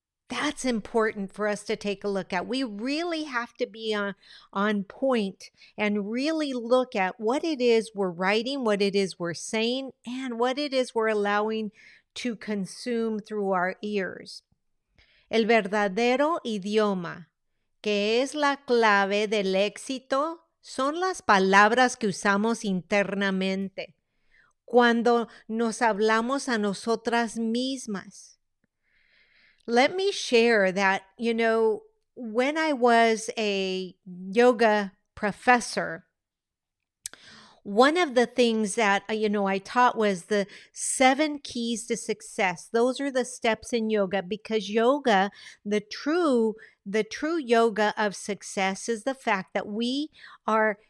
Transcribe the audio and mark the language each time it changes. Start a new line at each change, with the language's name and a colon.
English: That's important for us to take a look at. We really have to be on point and really look at what it is we're writing, what it is we're saying, and what it is we're allowing to consume through our ears.
Spanish: El verdadero idioma, que es la clave del éxito, son las palabras que usamos internamente, cuando nos hablamos a nosotras mismas.
English: Let me share that, when I was a yoga professor, one of the things that, I taught was the 7 keys to success. Those are the steps in yoga, because yoga, the true yoga of success is the fact that we are